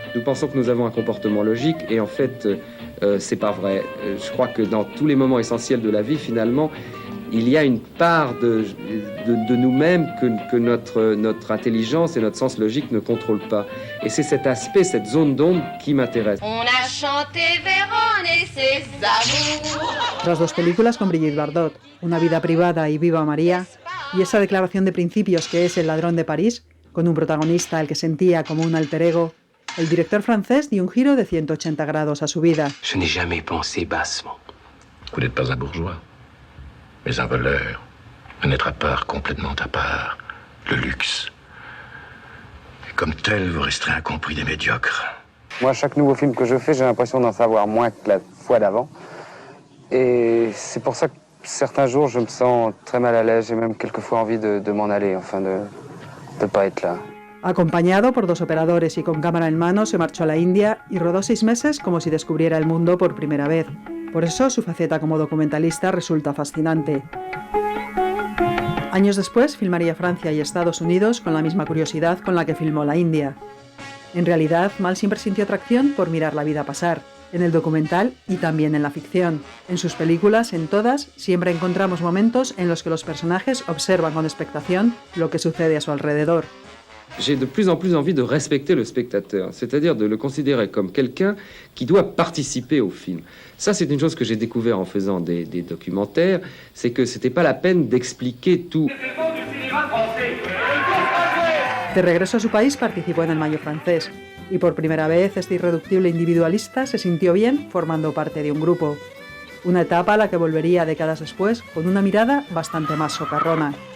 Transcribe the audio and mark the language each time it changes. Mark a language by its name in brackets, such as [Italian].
[French] Nous pensons que nous avons un comportement logique et en fait, c'est pas vrai. Je crois que dans tous les moments essentiels de la vie, finalement, il y a une part de nous-mêmes que notre intelligence et notre sens logique ne contrôlent pas. Et c'est cet aspect, cette zone d'ombre qui m'intéresse. On a chanté Vérone et ses amours. [Spanish] Tras 2 películas con Brigitte Bardot, Una vida privada y Viva María, y esa declaración de principios que es El ladrón de París, con un protagonista al que sentía como un alter ego, el director francés dio un giro de 180 grados a su vida. [French] Je n'ai jamais pensé bassement. Vous n'êtes pas un bourgeois, mais un voleur. Un être à part, complètement à part. Le luxe. Et comme tel, vous resterez incompris des médiocres. Moi, chaque nouveau film que je fais, j'ai l'impression d'en savoir moins que la fois d'avant. Et c'est pour ça que certains jours, je me sens très mal à l'aise. J'ai même quelquefois envie de m'en aller, enfin de pas être là. [Spanish] Acompañado por 2 operadores y con cámara en mano, se marchó a la India y rodó 6 meses como si descubriera el mundo por primera vez. Por eso su faceta como documentalista resulta fascinante. Años después filmaría Francia y Estados Unidos con la misma curiosidad con la que filmó la India. En realidad, Mal siempre sintió atracción por mirar la vida pasar, en el documental y también en la ficción. En sus películas, en todas, siempre encontramos momentos en los que los personajes observan con expectación lo que sucede a su alrededor. [French] J'ai de plus en plus envie de respecter le spectateur, c'est-à-dire de le considérer comme quelqu'un qui doit participer au film. Ça, c'est une chose que j'ai découvert en faisant des documentaires, c'est que c'était pas la peine d'expliquer tout. [Spanish] De regreso a su país participó en el Mayo francés y por primera vez este irreductible individualista se sintió bien formando parte de un grupo. Una etapa a la que volvería décadas después con una mirada bastante más socarrona.